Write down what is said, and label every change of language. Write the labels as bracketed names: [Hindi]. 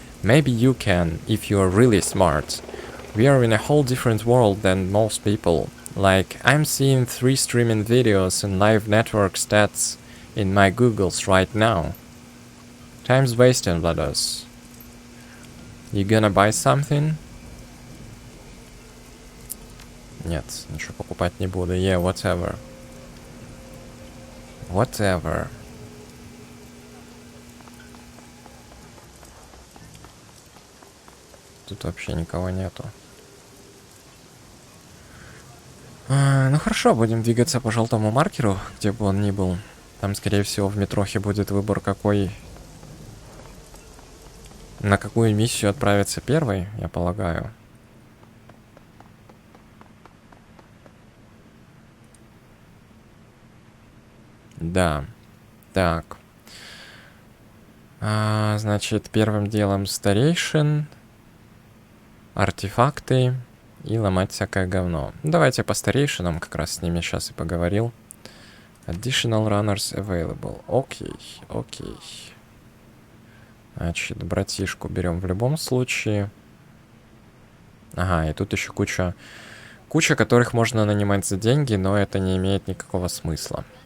[English] Maybe you can, if you're really smart. We are in a whole different world than most people. Like, I'm seeing 3 streaming videos and live network stats in my Googles right now. Time's wasting, Vlados. You gonna buy something? [Russian] Нет, ничего покупать не буду. [English] Yeah, whatever. Whatever. [Russian] Тут вообще никого нету. Ну хорошо, будем двигаться по желтому маркеру, где бы он ни был. Там, скорее всего, в метрохе будет выбор, какой... На какую миссию отправиться первой, я полагаю. Да. Так. Значит, первым делом старейшин, артефакты и ломать всякое говно. Давайте по старейшинам, как раз с ними сейчас и поговорил. [English] Additional runners available. [Russian] Окей, окей. Значит, братишку берем в любом случае. Ага, и тут еще куча, которых можно нанимать за деньги, но это не имеет никакого смысла.